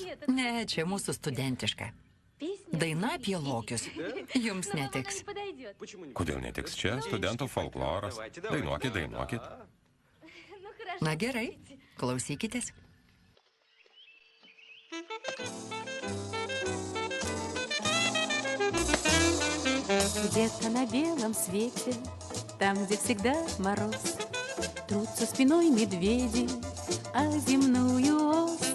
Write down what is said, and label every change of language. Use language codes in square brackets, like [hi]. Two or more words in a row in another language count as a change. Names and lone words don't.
[lt] Ne, čia mūsų studentiška. Daina apie lokius. Jums netiks. Kodėl netiks? Čia studentų folkloras. Dainuokit. Na gerai, klausykitės. [ru] Где-то на белом свете, там, где всегда мороз, трутся спиной медведи, а земную ось.